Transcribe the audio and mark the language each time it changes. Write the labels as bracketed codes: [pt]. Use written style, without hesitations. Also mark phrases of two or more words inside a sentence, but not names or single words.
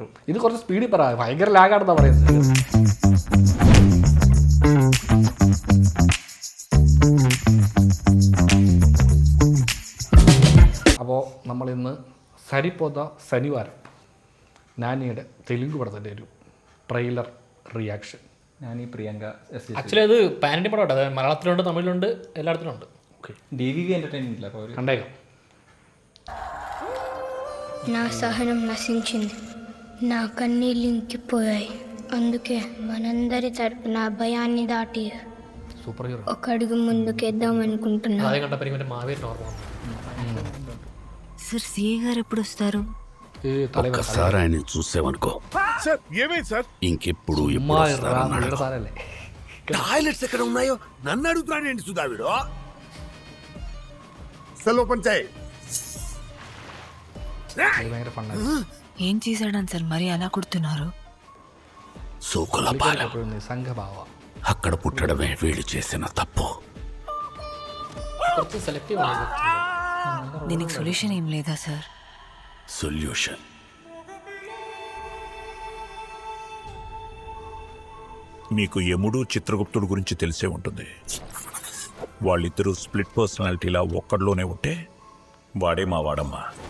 [ml] ഇത് കുറച്ച് സ്പീഡിൽ പറ, ഭയങ്കര ലാഗാണെന്നാ പറയുന്നത്. അപ്പോൾ നമ്മളിന്ന് സരിപോത ശനിവാരം നാനിയുടെ തെലുങ്ക് പടത്തിൻ്റെ ഒരു ട്രെയിലർ റിയാക്ഷൻ. ഞാൻ ഈ പ്രിയങ്ക ആക്ച്വലി അത് പാനറ്റി പടം, അതായത് മലയാളത്തിലുണ്ട്, തമിഴിലുണ്ട്, എല്ലായിടത്തിലും ഉണ്ട്. [te] ఓకే, DVV ఎంటర్టైన్మెంట్ లా పవర్ కண்டేగా. నా సహనం నశించింది, నా కన్నీళ్ళు ఇంకిపోయాయి. అందుకే మనందరి తరపున భయాన్ని దాటి సూపర్ హీరో ఒక అడుగు ముందుకేద్దాం అనుకుంటున్నా. [ml] ആദ്യം കണ്ടപ്പോൾ എനിക്ക് മാവേരി ഓർമ്മ. [te] సార్ సిఏ గారు ఎప్పుడు వస్తారు? ఒక్కసారి ఆయన చూసామనుకో సార్ ఏమైంది సార్? ఇంకెప్పుడు [ml] సారല്ലേ [te] టాయిలెట్స్ ఎక్కడ ఉన్నాయో నన్ను అడుగుతున్నాడు సుధావిడు. సెల్ ఓపెన్ చేయి. [ml] ഭയങ്കര ഫൺ. [te] ఏం చేశాడని సార్ మరి అలా కొడుతున్నారు? సూకులపాలెం సంఘభావ అక్కడ పుట్టడమే వీళ్ళు చేసిన తప్పు. [ml] കുറച്ച് സെലക്റ്റീവ് ആണ്. [te] దీనికి సొల్యూషన్ ఏం లేదా సార్? సొల్యూషన్ మీకు యముడు చిత్రగుప్తుడు గురించి తెలిసే ఉంటుంది. వాళ్ళిద్దరూ స్ప్లిట్ పర్సనాలిటీలా ఒక్కడిలోనే ఉంటే వాడే మా వాడమ్మా.